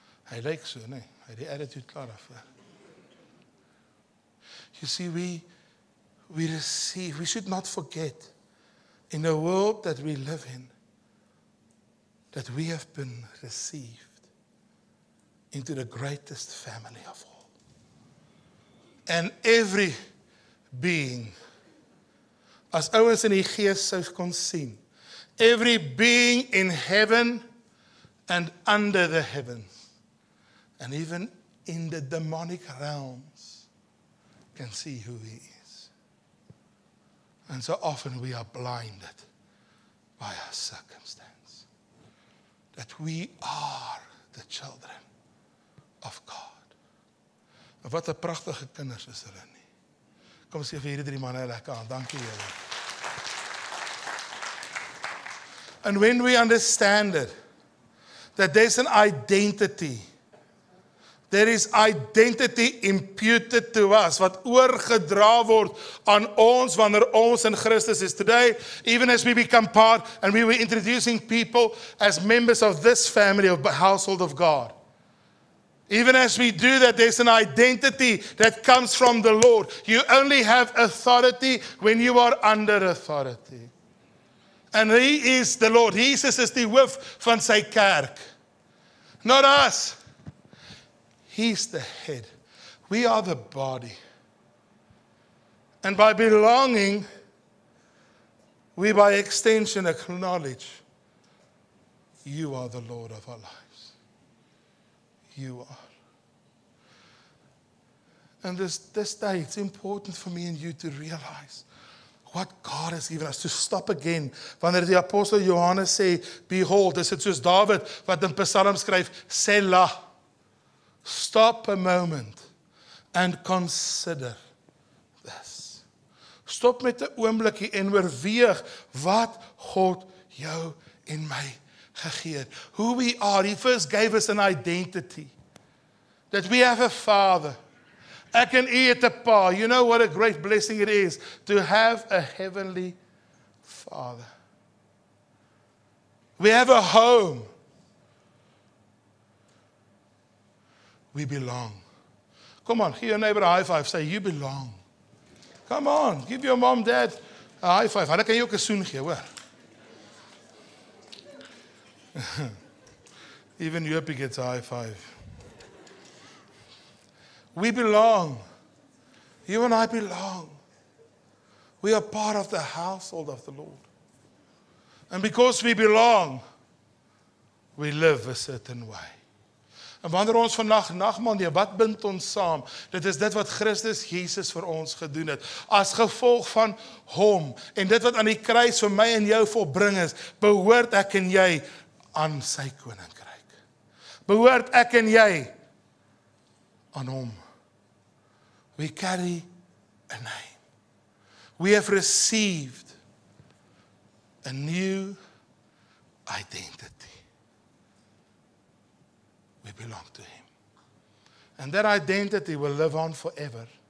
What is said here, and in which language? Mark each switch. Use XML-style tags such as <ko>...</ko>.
<af>Hy lyk so, nee, hy het die attitude klaar af.</af> <en>You see, we receive, we should not forget, in the world that we live in, that we have been received into the greatest family of all. And every being,</en> <af>as ouens in die gees sou kon sien,</af> <en>every being in heaven and under the heavens, and even in the demonic realms, can see who he is. And so often we are blinded by our circumstance, that we are the children of God.</en> <af>En wat 'n pragtige kinders is hulle nie. Kom sê vir hierdie 3 manne lekker aan. Dankie julle.</af> <en>And when we understand it, that there's an identity, there is identity imputed to us,</en> <af>wat oorgedra word aan ons wanneer ons in Christus</af> <en>is. Today, even as we become part, and we were introducing people as members of this family of the household of God. Even as we do that, there's an identity that comes from the Lord. You only have authority when you are under authority. And He is the Lord.</en> <af>Jesus is die hoof van sy kerk.</af> <en>Not us. He's the head. We are the body. And by belonging, we by extension acknowledge you are the Lord of our lives. You are. And this day, it's important for me and you to realize what God has given us, to stop again.</en> <af>Wanneer die apostel Johannes sê, behold, is dit soos David wat in Psalm skryf, Selah.</af> <en>Stop a moment and consider this.</en> <af>Stop met 'n oombliekie en oorweeg wat God jou en my gegee het.</af> <en>Who we are. He first gave us an identity. That we have a Father.</en> <af>Ek en u het 'n Pa.</af> <en>You know what a great blessing it is to have a heavenly Father. We have a home. We belong. Come on, give your neighbor a high five. Say, you belong. Come on, give your mom, dad a high five.</en> <af>Hulle kan jou ook 'n soen gee, hoor.</af> <en>Even Jopie gets a high five. We belong. You and I belong. We are part of the household of the Lord. And because we belong, we live a certain way.</en> <af>En wanneer ons vandag nagmaal neem, wat bind ons saam? Dit is dit wat Christus Jesus vir ons gedoen het. As gevolg van hom. En dit wat aan die kruis vir my en jou volbring is, behoort ek en jy aan sy koninkryk. Behoort ek en jy aan hom.</af> <en>We carry a name. We have received a new identity. We belong to him. And that identity will live on forever.</en>